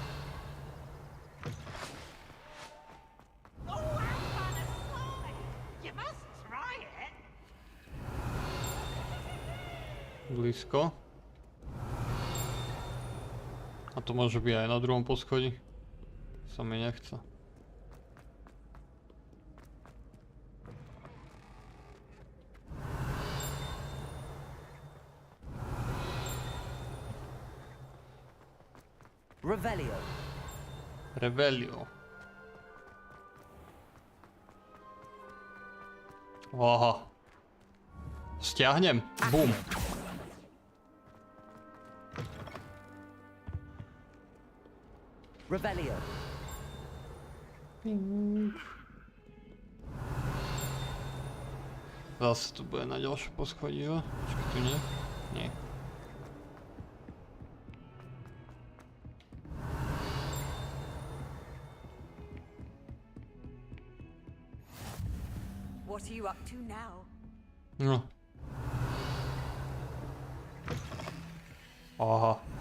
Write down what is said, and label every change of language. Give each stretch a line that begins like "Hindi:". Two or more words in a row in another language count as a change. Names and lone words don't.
Slovak: Blízko. A to môže byť aj na druhom poschodí. Sa mi nechce. Revelio. Revelio. Aha. Stiahnem. Bum. Revelio. Zase tu bude na ďalšie poschodí, jo? Počkaj, tu nie? Nie.
English: What are you up to now?
Slovak: No. Aha.